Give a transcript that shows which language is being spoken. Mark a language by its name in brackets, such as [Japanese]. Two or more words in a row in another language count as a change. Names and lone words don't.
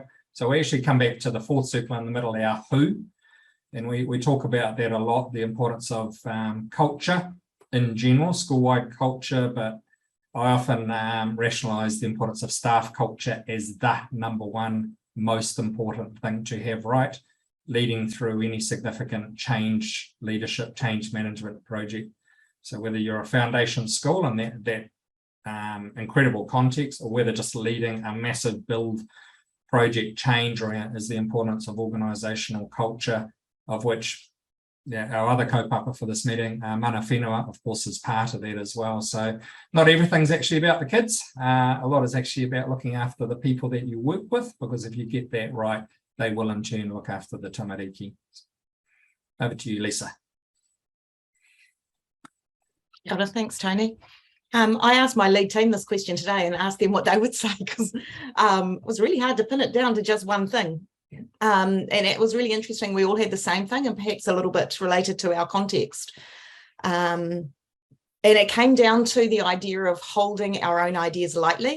[English] So we actually come back to the fourth circle in the middle, our who, and we talk about that a lot, the importance of culture in general, school-wide culture, but I often rationalise the importance of staff culture as the number one most important thing to have right, leading through any significant change, leadership, change management project. So whether you're a foundation school in that incredible context, or whether just leading a massive build project change around is the importance of organisational culture, of which our other kaupapa for this meeting, [Māori] mana whenua, [English] of course, is part of that as well. So not everything's actually about the kids. A lot is actually about looking after the people that you work with, because if you get that right, they will in turn look after the tamariki. Over to you, Lisa. [Māori] Kia ora, [English] thanks, Tony. I asked my lead team this question today and asked them what they would say, because it was really hard to pin it down to just one thing. And it was really interesting. We all had the same thing, and perhaps a little bit related to our context. And it came down to the idea of holding our own ideas lightly.